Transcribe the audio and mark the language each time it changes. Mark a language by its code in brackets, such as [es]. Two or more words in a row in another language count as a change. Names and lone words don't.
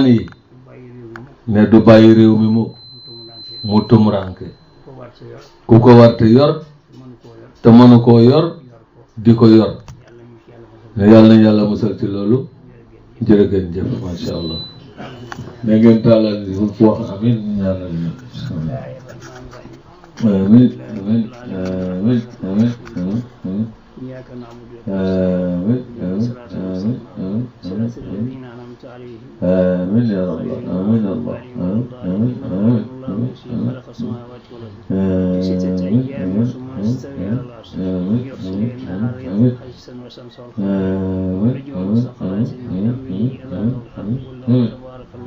[wo] yi ne du bàyyi réew mi mu tumuranke ku ko warte yor te mënu koo yor di ko yor ne yàlla nañ yàlla musal ci loolu jërëgeen jëf [ar] ما شاء الله [wo] na ngeen tàllal di wax amin ñaanal ñu [ar] آمين آمين آمين آمين آمين إياك نعبد آمين آمين يا رب آمين الله آمين آمين آمين خلق السماوات والأرض في ستة أيام ثم استوى على العرش يغشي النهار يطلب حيثا والشمس والقمر والنجوم مسخرات بأمره ألا له الخلق والله تبارك الله